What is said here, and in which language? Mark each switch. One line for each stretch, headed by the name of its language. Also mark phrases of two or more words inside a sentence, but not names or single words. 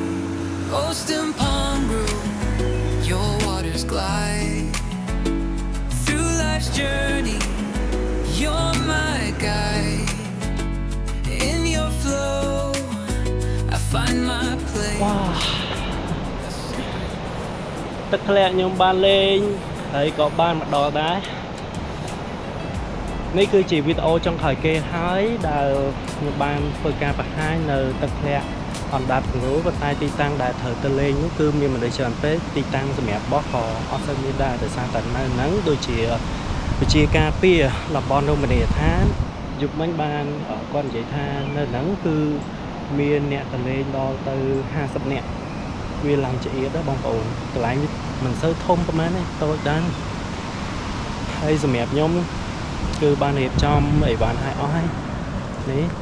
English: Oh, Stone palm grove, your waters glide through life's journey. You're my guide. In your flow, I find my place.
Khmer: ទឹកធ្លាក់ខ្ញុំបានលេងហើយក៏បានមកដល់ដែរនេះគឺជាវីដេអូចុងក្រោយគេហើយដែលខ្ញុំបានធ្វើការបង្ហាញនៅទឹក ធ្លាក់អណ្ដាតគំរូប៉ុន្តែទីតាំងដែលត្រូវទៅលេងនោះគឺមានមនុស្សច្រើនពេកទីតាំងសម្រាប់បោះក៏អត់សូវមានដែរដោយសារតែនៅហ្នឹងដូចជាវិជាការពារតំបន់រមណីយដ្ឋានយុគមិញបានគាត់និយាយថានៅហ្នឹងគឺមានអ្នកទៅលេងដល់ទៅ50នាក់វាឡើងចៀតដែរបងប្អូនកន្លែងមិនសូវធំប៉ុន្មានទេតូចដែរហើយសម្រាប់ខ្ញុំគឺបានរៀបចំអីបានឲ្យអស់ហើយនេះ